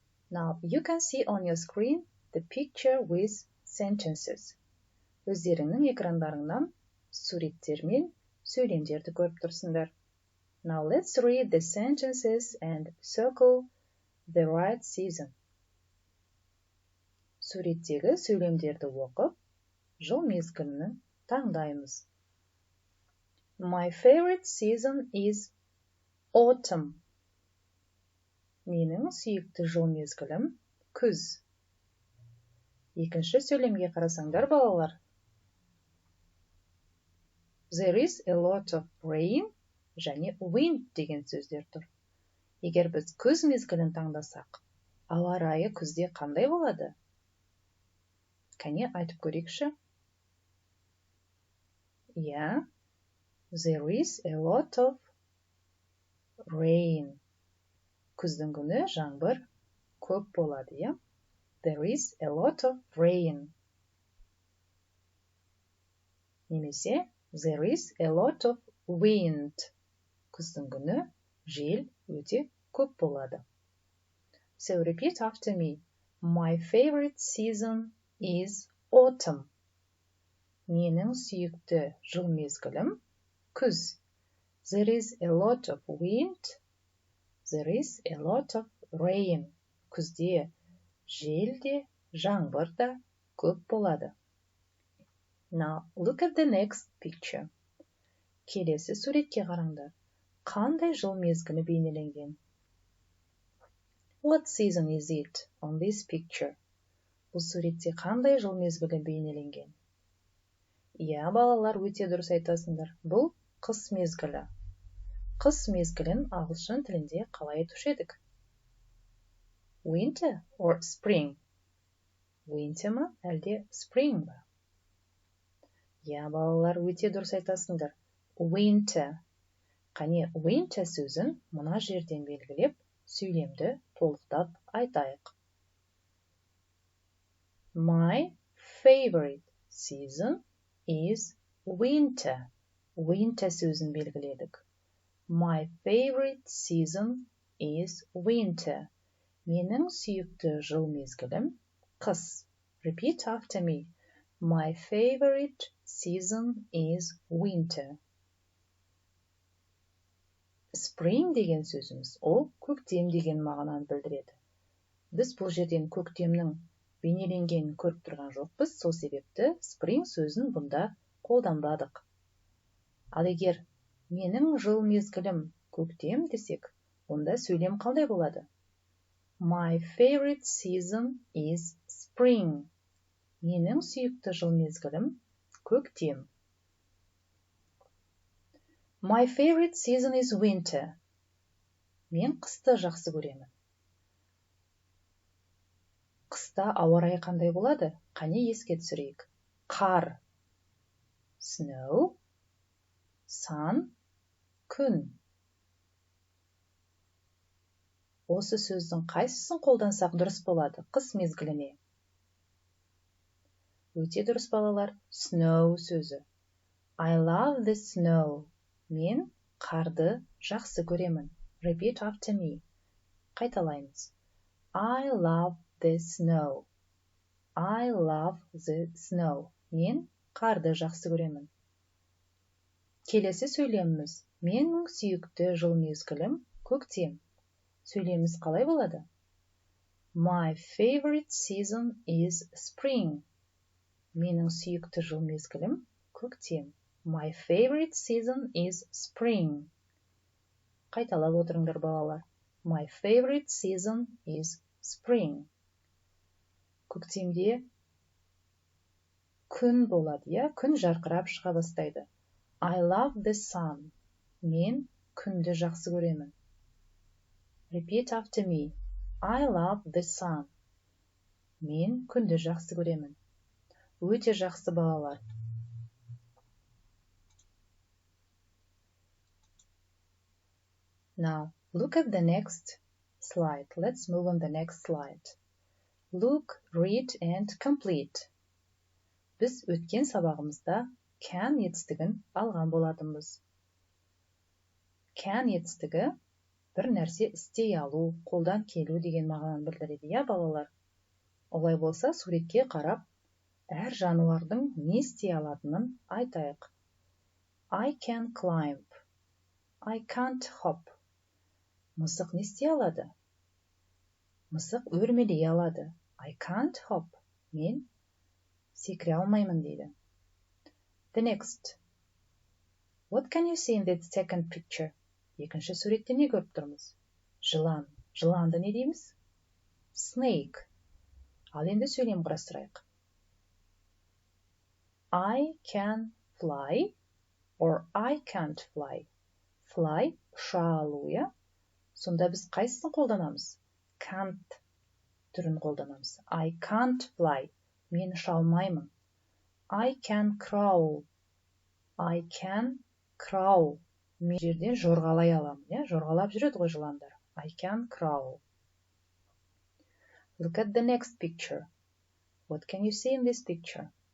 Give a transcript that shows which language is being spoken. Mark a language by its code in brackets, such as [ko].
[en] Now, you can see on your screen the picture with sentences. [kk] Өздеріңнің экрандарыңнан суреттер мен сөйлемдерді көріп тұрсыңдар. [en] Now, let's read the sentences and circle the right season. [kk] Суреттегі сөйлемдерді оқып, жыл мезгілін таңдаймыз. [en] My favorite season is autumn. [kk] Менің сүйікті жыл мезгілім күз. Екінші сөйлемге қарасаңдар балалар. [en] There is a lot of rain [kk] және wind деген сөздер тұр. Егер біз күз мезгілін таңдасақ, ауа райы күзде қандай болады? Кәне айтып көрейікші. [en] Yeah, there is a lot of rain. [kk] Күздің күні жаңбыр көп болады, иә? [en] There is a lot of rain. [kk] Немесе, [en] there is a lot of wind. [kk] Күздің күні жел өте көп болады. [en] So repeat after me. My favorite season is autumn. [kk] Менің сүйікті жыл мезгілім күз. [en] There is a lot of wind. There is a lot of rain. [kk] Күзде жел де, жаңбыр да көп болады. [en] Now, look at the next picture. [kk] Келесі суретке қараңдар. Қандай жыл мезгілі бейнеленген? [en] What season is it on this picture? [kk] Бұл суретте қандай жыл мезгілі бейнеленген? Иә, балалар, өте дұрыс айтасыңдар. Бұл қыс мезгілі. Қыс мезгілін ағылшын тілінде қалай айтушы едік? [en] Winter or spring? [kk] Winter ма, әлде spring ба? Я, балалар, өте дұрыс айтасыңдар. [en] Winter. [kk] Қане, winter сөзін мына жерден белгілеп, сөйлемді толықтап айтайық. [en] My favorite season is winter. [kk] Winter сөзін белгіледік. [en] My favorite season is winter. [kk] Менің сүйікті жыл мезгілім қыс. [en] Repeat after me. My favorite season is winter. [kk] Spring деген сөзіміз, ол көктем деген мағынаны білдіреді. Біз бұл жерден көктемнің бейнеленгенін көріп тұрған жоқпыз, сол себепті spring сөзін бұнда қолданбадық. Ал егер менің жыл мезгілім көктем десек, онда сөйлем қалай болады? [en] My favorite season is spring. [kk] Менің сүйікті жыл мезгілім көктем. [en] My favorite season is winter. [kk] Мен қысты жақсы көремін. Қыста ауа райы қандай болады? Қане еске түсірейік. Қар. Snow. Sun. Күн. Осы сөздің қайсысын қолдансақ дұрыс болады қыс мезгіліне? Өте дұрыс балалар. Snow сөзі. [en] I love the snow. [kk] Мен қарды жақсы көремін. [en] Repeat after me. [kk] Қайталаймыз. [en] I love the snow. I love the snow. [kk] Мен қарды жақсы көремін. Келесі сөйлеміміз. Менің сүйікті жыл мезгілім көктем. Сөйлеміміз қалай болады? [en] My favorite season is spring. [kk] Менің сүйікті жыл мезгілім көктем. [en] My favorite season is spring. [kk] Қайталап отырыңдар балалар. [en] My favorite season is spring. [kk] Көктемде күн болады, күн жарқырап шыға бастайды. [en] I love the sun. [kk] Мен күнді жақсы көремін. [en] Repeat after me. I love the sun. [kk] Мен күнді жақсы көремін. Өте жақсы балалар. [en] Now, look at the next slide. Let's move on the next slide. Look, read and complete. [kk] Біз өткен сабағымызда can етістігін алған болатынбыз. Can етістігі бір нәрсе істей алу, қолдан келу деген мағынаны білдіреді, балалар? Олай болса, суретке қарап, әр жануардың не істей алатынын айтайық. [en] I can climb. I can't hop. [kk] Мысық не істей алады? Мысық өрмелей алады. [en] I can't hop. [kk] Мен секіре алмаймын дейді. [en] The next. What can you see in the second picture? [kk] Екінші суретте не көріп тұрмыз? Жылан. Жыланды не дейміз? Snake. Ал енді сөйлем құрастырайық. [en] I can fly or I can't fly. [kk] Fly, ұша алу, Сонда біз қайсысын қолданамыз? Can't түрін қолданамыз. [en] I can't fly. [kk] Мен ұша алмаймын. [en] I can crawl. I can crawl. [kk] Мен жерден жорғалай аламын, Жорғалап жүреді ғой жыландар. [en] I can crawl. Look at the next picture. What can you see in this picture?